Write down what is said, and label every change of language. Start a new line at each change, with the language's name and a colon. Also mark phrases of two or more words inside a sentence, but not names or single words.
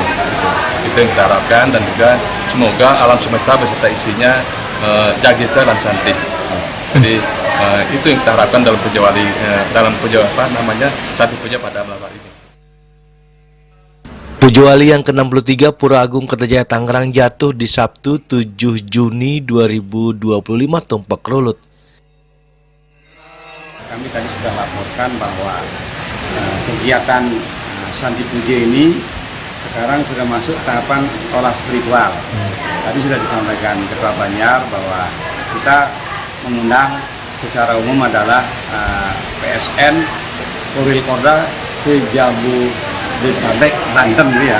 Indonesian: Itu yang kita harapkan, dan juga semoga alam semesta beserta isinya jagita dan santi. Jadi itu yang kita harapkan dalam Puja Wali, dalam Puja Santi Puja pada malam hari ini. Puja Wali yang ke-63 Pura Agung Kertajaya Tangerang jatuh di Sabtu 7 Juni 2025 tumpak rulut. Kami tadi sudah laporkan bahwa kegiatan Santi Puja ini sekarang sudah masuk tahapan olah spiritual. Tadi sudah disampaikan Ketua Banjar bahwa kita mengundang secara umum adalah PSN Korwil Korda Sejabu Detabek Banten ya.